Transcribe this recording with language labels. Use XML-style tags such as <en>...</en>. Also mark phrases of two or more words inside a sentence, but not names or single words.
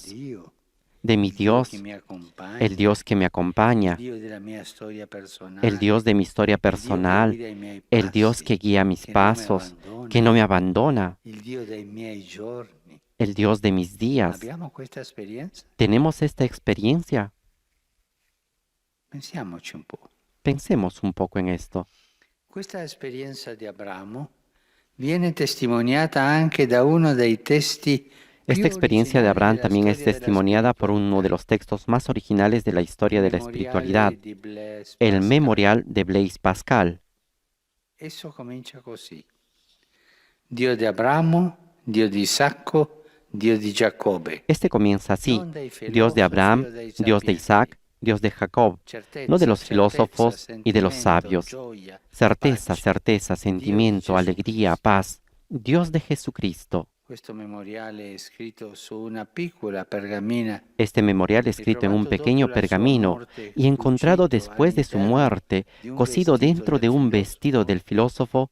<es>De mi Dios, el Dios que me acompaña, el Dios de mi historia personal, el Dios que guía mis pasos, que no me abandona, el Dios de mis días. ¿Tenemos esta experiencia? Pensemos un poco en esto.</es> <it>Questa esperienza di Abramo viene testimoniata anche da uno dei testi.</it> <es>Esta experiencia de Abraham también es testimoniada por uno de los textos más originales de la historia de la espiritualidad, el Memorial de Blaise Pascal.</es> <it>Esso comincia così: Dio di Abramo, Dio di Isacco, Dio di Giacobbe.</it> <es>Este comienza así: Dios de Abraham, Dios de Isaac, Dios de Jacob, no de los filósofos y de los sabios. Certeza, certeza, sentimiento, alegría, paz, Dios de Jesucristo. Este memorial escrito en un pequeño pergamino y encontrado después de su muerte, cosido dentro de un vestido del filósofo,</es>